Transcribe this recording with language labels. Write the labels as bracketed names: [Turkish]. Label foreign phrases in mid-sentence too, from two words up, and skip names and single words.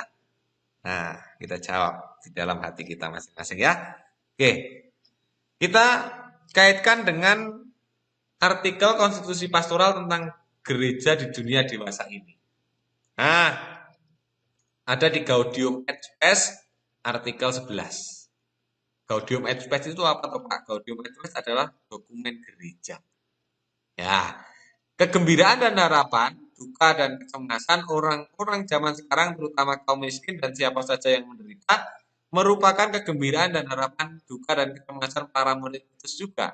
[Indonesian] Nah, kita jawab di dalam hati kita masing-masing ya. Oke, kita kaitkan dengan artikel konstitusi pastoral tentang gereja di dunia dewasa ini. Nah, ada di Gaudium et Spes artikel 11. Gaudium et Spes itu apa tuh Pak? Gaudium et Spes adalah dokumen gereja. Ya, kegembiraan dan harapan, duka dan kecemasan orang-orang zaman sekarang terutama kaum miskin dan siapa saja yang menderita merupakan kegembiraan dan harapan, duka dan kecemasan para murid Kristus juga.